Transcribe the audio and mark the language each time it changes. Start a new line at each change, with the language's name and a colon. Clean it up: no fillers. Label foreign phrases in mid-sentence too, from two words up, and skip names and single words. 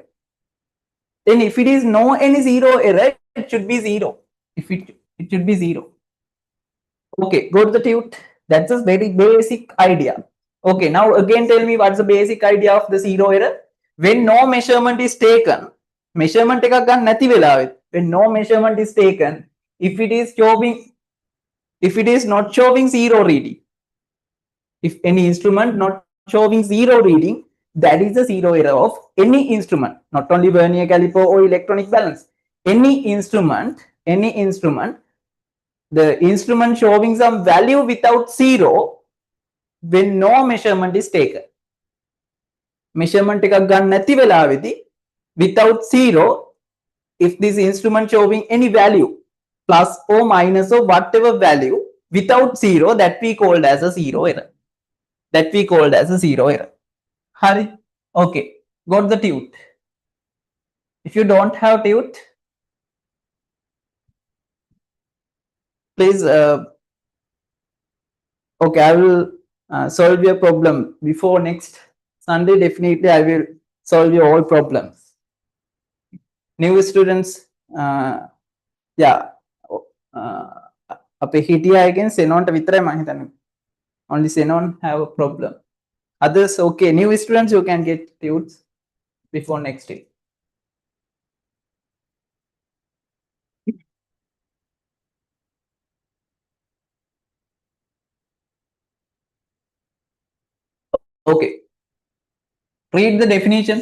English: Then if it is no any zero error, it should be zero. If it should be zero. Okay, go to the tute. That's a very basic idea. Okay, now again tell me what's the basic idea of the zero error. When no measurement is taken,
Sinhala: measurement එකක් ගන්න නැති වෙලාවෙත්,
English: when no measurement is taken, if it is not showing zero reading, if any instrument not showing zero reading, that is the zero error of any instrument, not only vernier caliper or electronic balance. Any instrument, the instrument showing some value without zero when no measurement is taken.
Sinhala: Measurement එකක් ගන්න නැති වෙලාවේදී
English: without zero, if this instrument showing any value plus or minus or whatever value without zero, that we called as a zero error. That we called as a zero error. Hari? Okay, got the tute. If you don't have tute, please, okay, I will solve your problem before next Sunday. Definitely, I will solve your all problems. New students, yeah,
Sinhala: අපේ හිටියා again Xenon විතරයි මම හිතන්නේ.
English: Only Xenon have a problem. Others, okay, new students, you can get tutes before next day. Okay, read the definition.